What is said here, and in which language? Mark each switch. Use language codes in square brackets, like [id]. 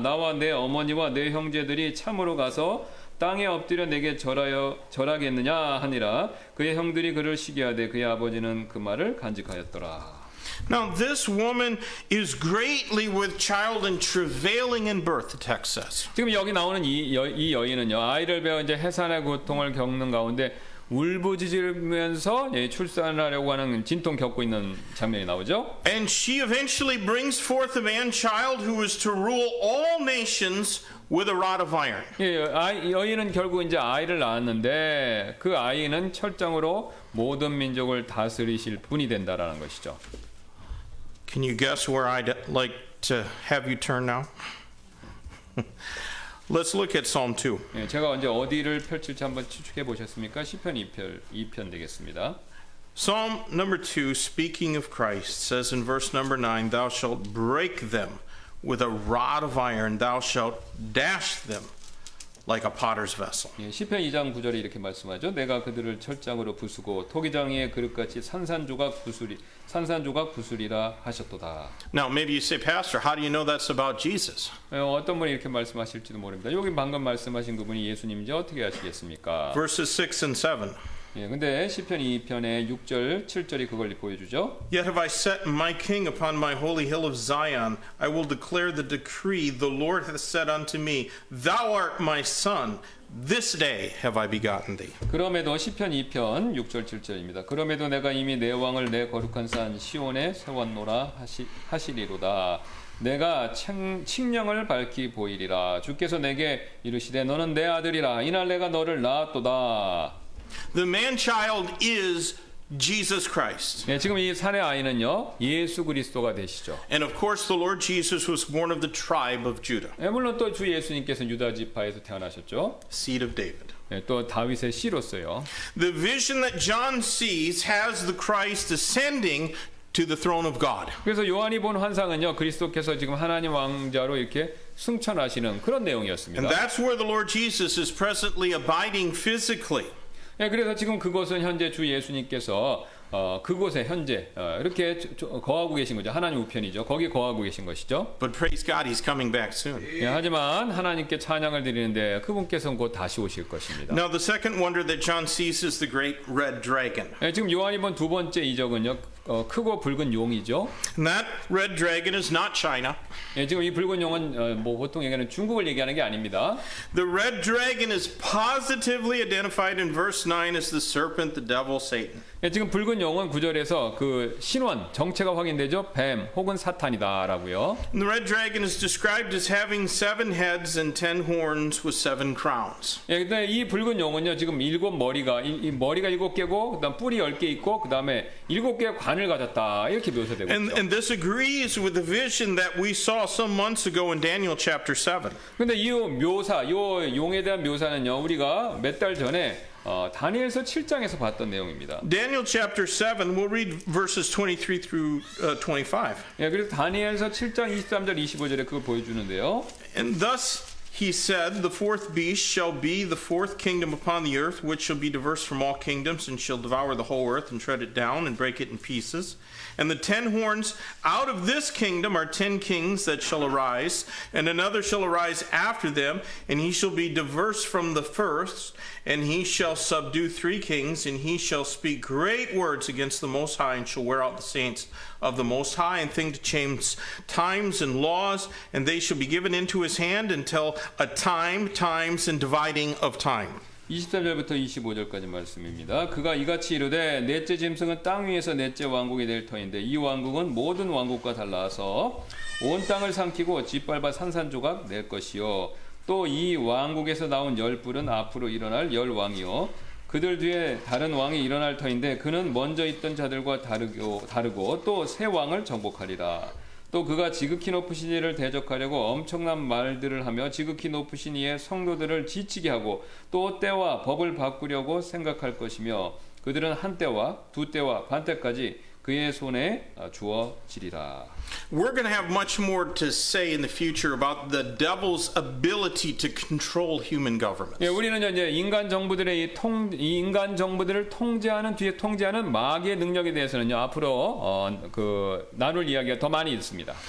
[ko] 나와 내 어머니와 내 형제들이 참으로 가서 땅에 엎드려 내게 절하겠느냐 하니라. 그의 형들이 그를 시기하되 그의 아버지는 그 말을 간직하였더라. [en] Now this woman is greatly with child and travailing in birth, the text says. [ko] 지금 여기 나오는 이 여인은요, 아이를 배워 이제 해산의 고통을 겪는 가운데 울부짖으면서 출산하려고 하는 진통 겪고 있는 장면이 나오죠. [en] And she eventually brings forth a man child who is to rule all nations with a rod of iron. [ko] 예, 여인은 결국 이제 아이를 낳았는데 그 아이는 철장으로 모든 민족을 다스리실 분이 된다라는 것이죠. [en] Can you guess where I'd like to have you turn now? Let's look at Psalm 2. [ko] 예, 제가 언제 어디를 펼칠지 한번 추측해 보셨습니까? 시편 2편 되겠습니다. [en] Psalm number 2, speaking of Christ, says in verse number 9, Thou shalt break them with a rod of iron, thou shalt dash them like a potter's vessel. [ko] 예, 시편 2장 9절에 이렇게 말씀하죠. 내가 그들을 철장으로 부수고 토기장의 그릇같이 산산조각 부수리라 하셨도다. [en] Now, maybe you say, Pastor, how do you know that's about Jesus? [ko] 어떤 분이 이렇게 말씀하실지도 모릅니다. 여기 방금 말씀하신 그분이 예수님인지 어떻게 아시겠습니까? [en] Verses 6 and 7. [ko] 예, 근데 시편 2편의 6절, 7절이 그걸 보여주죠. [en] Yet have I set my king upon my holy hill of Zion. I will declare the decree. The Lord hath said unto me, Thou art my son. This day have I begotten thee. [ko] 그럼에도 시편 2편 6절 7절입니다. 그럼에도 내가 이미 내 왕을 내 거룩한 산 시온에 세웠노라 하시리로다. 내가 칙령을 밝히 보이리라. 주께서 내게 이르시되 너는 내 아들이라. 이날 내가 너를 낳았도다. [en] The man-child is Jesus Christ. [ko] 네, 지금 이 산의 아이는요 예수 그리스도가 되시죠. [en] And of course the Lord Jesus was born of the tribe of Judah, [ko] 네, 물론 또 주 예수님께서 유다 지파에서 태어나셨죠. [en] seed of David. [ko] 네, 또 다윗의 씨로서요. [en] The vision that John sees has the Christ ascending to the throne of God. [ko] 그래서 요한이 본 환상은요 그리스도께서 지금 하나님 왕자로 이렇게 승천하시는 그런 내용이었습니다. [en] And that's where the Lord Jesus is presently abiding physically. [ko] 네, 그래서 지금 그곳은 현재 주 예수님께서 그곳에 현재 이렇게 거하고 계신 거죠. 하나님 우편이죠. 거기 거하고 계신 것이죠. [en] But praise God, He's coming back soon. [ko] 예, 하지만 하나님께 찬양을 드리는데 그분께서는 곧 다시 오실 것입니다. [en] Now the second wonder that John sees is the great red dragon. [ko] 예, 지금 요한이 본 두 번째 이적은요. 크고 붉은 용이죠. [en] And that red dragon is not China. [ko] 예, 지금 이 붉은 용은 뭐 보통 얘기하는 중국을 얘기하는 게 아닙니다. [en] The red dragon is positively identified in verse 9 as the serpent, the devil, Satan. [ko] 예, 지금 붉은 용은 9절에서 그 신원 정체가 확인되죠. 뱀 혹은 사탄이다라고요. [en] And the red dragon is described as having 7 heads and 10 horns with 7 crowns. [ko] 예, 근데 이 붉은 용은요. 지금 7머리가 이 머리가 7개고 그다음 뿔이 10개 있고 그다음에 7개의 관을 가졌다. 이렇게 묘사되고 있죠. [en] And this agrees with the vision that we saw some months ago in Daniel chapter 7. [ko] 근데 이 묘사, 이 용에 대한 묘사는요. 우리가 몇 달 전에 다니엘서 7장에서 봤던 내용입니다. [en] Daniel chapter 7, we'll read verses 23 through 25. [ko] 예, 그래서 다니엘서 7장 23절 25절에 그걸 보여주는데요. [en] And thus he said, The fourth beast shall be the fourth kingdom upon the earth, which shall be diverse from all kingdoms, and shall devour the whole earth, and tread it down, and break it in pieces. And the 10 horns out of this kingdom are 10 kings that shall arise, and another shall arise after them, and he shall be diverse from the first, and he shall subdue 3 kings, and he shall speak great words against the Most High, and shall wear out the saints of the Most High, and think to change times and laws, and they shall be given into his hand until a time, times, and dividing of time. [ko] 23절부터 25절까지 말씀입니다. 그가 이같이 이르되 넷째 짐승은 땅 위에서 넷째 왕국이 될 터인데 이 왕국은 모든 왕국과 달라서 온 땅을 삼키고 짓밟아 산산조각 낼 것이요 또 이 왕국에서 나온 10뿔은 앞으로 일어날 10왕이요 그들 뒤에 다른 왕이 일어날 터인데 그는 먼저 있던 자들과 다르고 또 새 왕을 정복하리라. 또 그가 지극히 높으신 이를 대적하려고 엄청난 말들을 하며 지극히 높으신 이의 성도들을 지치게 하고 또 때와 법을 바꾸려고 생각할 것이며 그들은 한 때와 두 때와 반 때까지 그의 손에 주어지리라. [en] We're going to have much more to say in the future about the devil's ability to control human governments. [ko] 예, 우리는 이제 인간 정부들의 이 인간 정부들을 통제하는 뒤에 통제하는 마귀의 능력에 대해서는요 앞으로 나눌 이야기가 더 많이 있습니다.